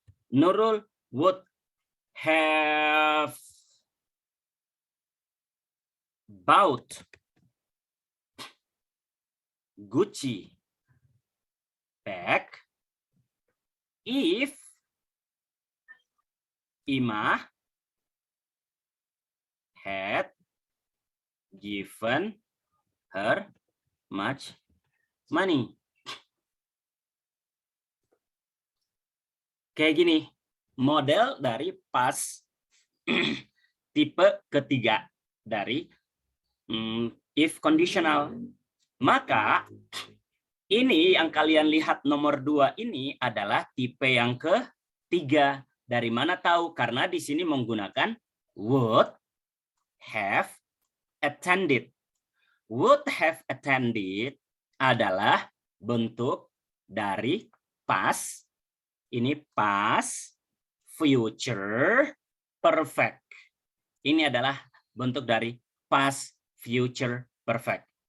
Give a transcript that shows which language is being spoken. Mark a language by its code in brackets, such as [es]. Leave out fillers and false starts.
[en] Nurul would have bought Gucci bag if Ima had given her much money. [id] Kayak gini, model dari past tipe ketiga dari if conditional. Maka ini yang kalian lihat nomor 2 ini adalah tipe yang ketiga. Dari mana tahu? Karena di sini menggunakan would have attended. Would have attended adalah bentuk dari past. Ini past future perfect. Ini adalah bentuk dari past future perfect.